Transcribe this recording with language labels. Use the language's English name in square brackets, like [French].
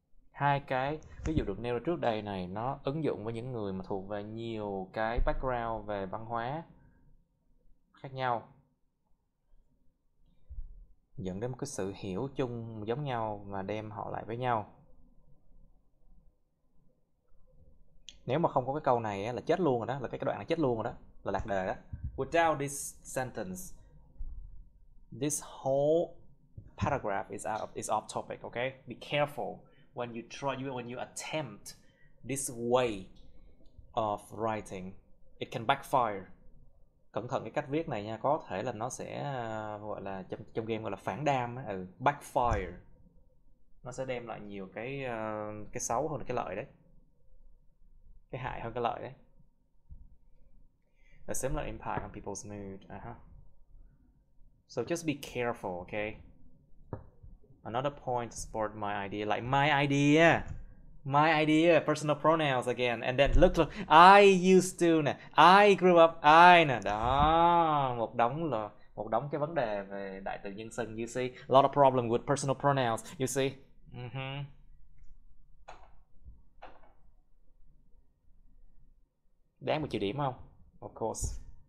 [Vietnamese] hai cái ví dụ được nêu ra trước đây này nó ứng dụng với những người mà thuộc về nhiều cái background về văn hóa khác nhau, dẫn đến một cái sự hiểu chung giống nhau và đem họ lại với nhau. Nếu mà không có cái câu này là chết luôn rồi đó, là cái đoạn này chết luôn rồi đó, là lạc đề đó. [English] Without this sentence, this whole paragraph is off topic. Okay, be careful when you attempt this way of writing. It can backfire. [Vietnamese] Cẩn thận cái cách viết này nha, có thể là nó sẽ gọi là trong game gọi là phản đam á, backfire. Nó sẽ đem lại nhiều cái xấu hơn cái lợi đấy, cái hại hơn cái lợi đấy. [English] A similar impact on people's mood. So just be careful, okay? Another point to support my idea, like my idea, personal pronouns again, and then look, I used to nè, I grew up, I nè, [Vietnamese] đó, một đống cái vấn đề về đại từ nhân xưng. [English] You see, a lot of problem with personal pronouns. You see. [Vietnamese] Đáng 10 điểm không? [English] Of course.